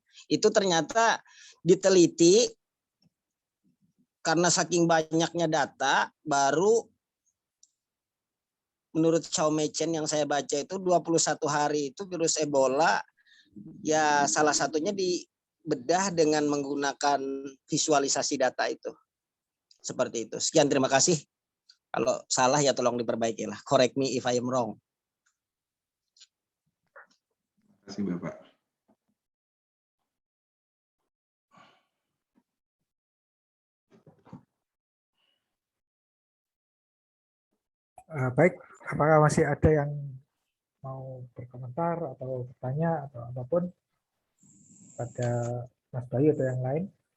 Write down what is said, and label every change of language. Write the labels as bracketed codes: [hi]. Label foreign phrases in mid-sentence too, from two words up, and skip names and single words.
[id] Itu ternyata diteliti karena saking banyaknya data, baru menurut Chow Mei Chen yang saya baca itu 21 hari itu virus Ebola ya salah satunya dibedah dengan menggunakan visualisasi data itu. Seperti itu. Sekian, terima kasih. Kalau salah ya tolong diperbaiki lah. [en] Correct me if I am wrong. [id] Terima kasih Bapak. Baik, apakah masih ada yang mau berkomentar atau bertanya atau apapun pada Mas Bayu atau yang lain?